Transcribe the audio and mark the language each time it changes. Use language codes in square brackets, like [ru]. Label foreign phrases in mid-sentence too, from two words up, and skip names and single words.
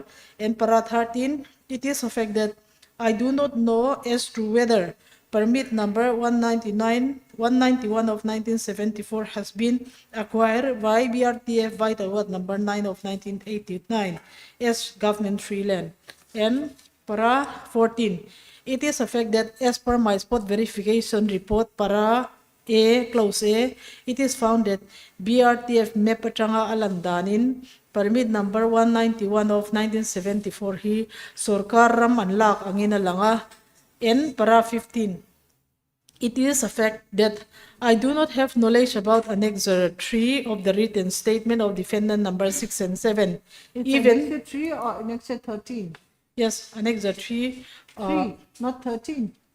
[en] And para 13, it is a fact that I do not know as to whether permit number 191 of 1974 has been acquired by BRTF Vital Lot number 9 of 1989 as government free land. And para 14, it is a fact that as per my spot verification report para A, clause A, it is found that [lus] BRTF Mepachanga Alandanin, [en] permit number 191 of 1974 [lus] hi Sorkaram Anlak ang inalanga. [en] And para 15, it is a fact that I do not have knowledge about Annexure 3 of the written statement of defendant number 6 and 7. It's Even Annexure 3 or Annexure 13? yes, Annexure 3. 3, not 13.